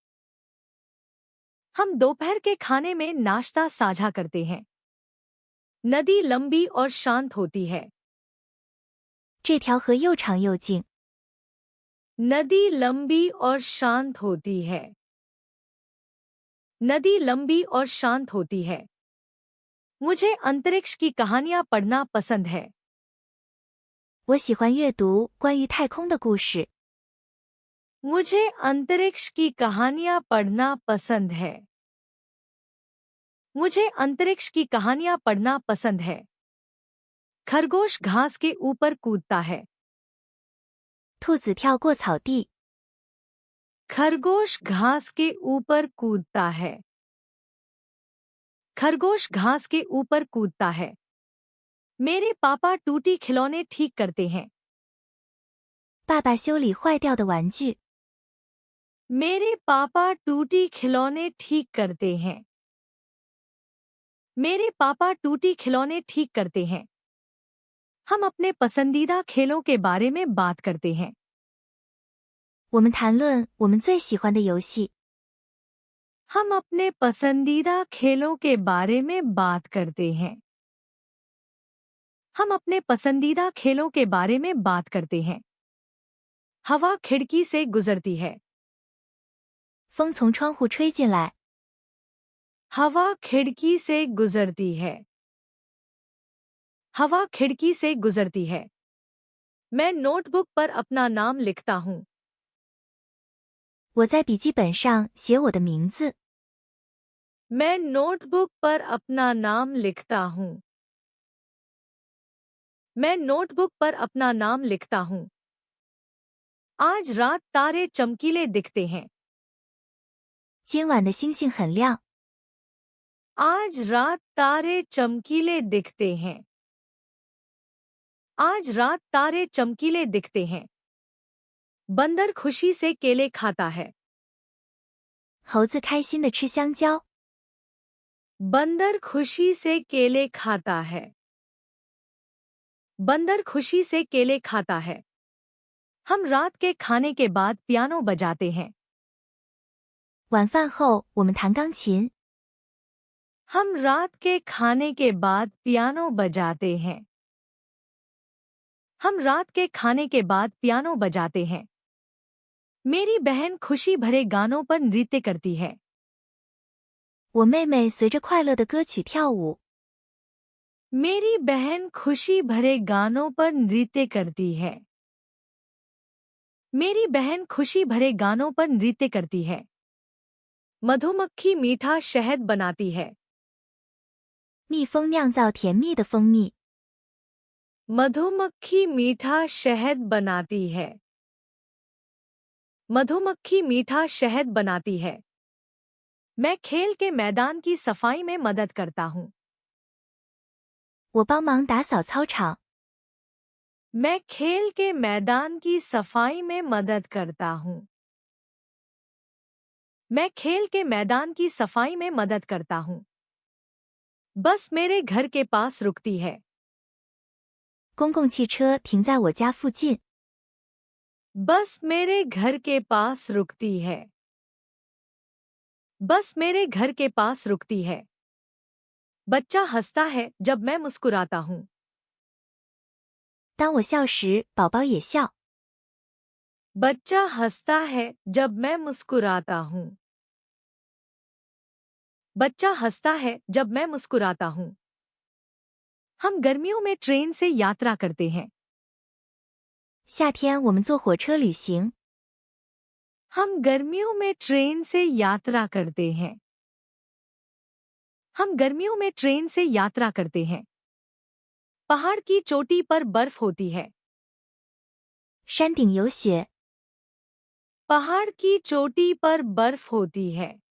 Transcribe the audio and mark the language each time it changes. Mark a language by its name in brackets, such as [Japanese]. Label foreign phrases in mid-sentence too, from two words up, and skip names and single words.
[Hindi] हम दोपहर के खाने में नाश्ता साझा करते हैं। नदी लंबी और शांत होती है। [Chinese] 这条河又长又静。 [Hindi] नदी लंबी और शांत होती है। नदी लंबी और शांत होती है। मुझे अंतरिक्ष की कहानियां पढ़ना पसंद है। [Chinese] 我喜欢阅读关于太空的故事。 [Hindi] मुझे अंतरिक्ष की कहानियां पढ़ना पसंद है। मुझे अंतरिक्ष की कहानियां पढ़ना पसंद है। खरगोश घास के ऊपर कूदता है। [Chinese] 兔子跳过草地。 [Hindi] खरगोश घास के ऊपर कूदता है। खरगोश घास के ऊपर कूदता है। मेरे पापा टूटी खिलौने ठीक करते हैं। [Chinese] 爸爸修理坏掉的玩具。 [Hindi] मेरे पापा टूटी खिलौने ठीक करते हैं। मेरे पापा टूटी खिलौने ठीक करते हैं। हम अपने पसंदीदा खेलों के बारे में बात करते हैं। [Chinese] 我们谈论我们最喜欢的游戏。 [Hindi] हम अपने पसंदीदा खेलों के बारे में बात करते हैं। हम अपने पसंदीदा खेलों के बारे में बात करते हैं। हवा खिड़की से गुजरती है। [Chinese] 风从窗户吹进来。 [Hindi] हवा खिड़की से गुजरती है। हवा खिड़की से गुजरती है। मैं नोटबुक पर अपना नाम लिखता हूँ। [Chinese] 我在笔记本上写我的名字。 [Hindi] मैं नोटबुक पर अपना नाम लिखता हूँ। मैं नोटबुक पर अपना नाम लिखता हूँ। आज रात तारे चमकीले दिखते हैं। [Chinese] 今晚的星星很亮。 [Hindi] आज रात तारे चमकीले दिखते हैं। आज रात तारे चमकीले दिखते हैं। बंदर खुशी से केले खाता है। [Chinese] 猴子开心地吃香蕉。 [Hindi] बंदर खुशी से केले खाता है। बंदर खुशी से केले खाता है। हम रात के खाने के बाद पियानो बजाते हैं। [Chinese] 晚饭后我们弹钢琴。 [Hindi] हम रात के खाने के बाद पियानो बजाते हैं। हम रात के खाने के बाद पियानो बजाते हैं। मेरी बहन खुशी भरे गानों पर नृत्य करती है। [Chinese] 我妹妹随着快乐的歌曲跳舞。 [Hindi] मेरी बहन खुशी भरे गानों पर नृत्य करती है। मेरी बहन खुशी भरे गानों पर नृत्य करती है। मधुमक्खी मीठा शहद बनाती है। [Chinese] 蜜蜂酿造甜蜜的蜂蜜。 [Hindi] मधुमक्खी मीठा शहद बनाती है। मधुमक्खी मीठा शहद बनाती है। मैं खेल के मैदान की सफाई में मदद करता हूँ। [Chinese] 我帮忙打扫操场。 [Hindi] मैं खेल के मैदान की सफाई में मदद करता हूँ। मैं खेल के मैदान की सफाई में मदद करता हूँ। बस मेरे घर के पास रुकती है। [Chinese] 公共汽车停在我家附近。 [Hindi] बस मेरे घर के पास रुकती है। बस मेरे घर के पास रुकती है। बच्चा हंसता है जब मैं मुस्कुराता हूँ। [Chinese] 当我笑时，宝宝也笑。 [Hindi] बच्चा हंसता है जब मैं मुस्कुराता हूँ। बच्चा हंसता है जब मैं मुस्कुराता हूँ। हम गर्मियों में ट्रेन से यात्रा करते हैं। [Chinese] 夏天我们坐火车旅行。 [Hindi] हम गर्मियों में ट्रेन से यात्रा करते हैं। हम गर्मियों में ट्रेन से यात्रा करते हैं। पहाड़ की चोटी पर बर्फ होती है। [Chinese] 山顶有雪。 [Hindi] पहाड़ की चोटी पर बर्फ होती है।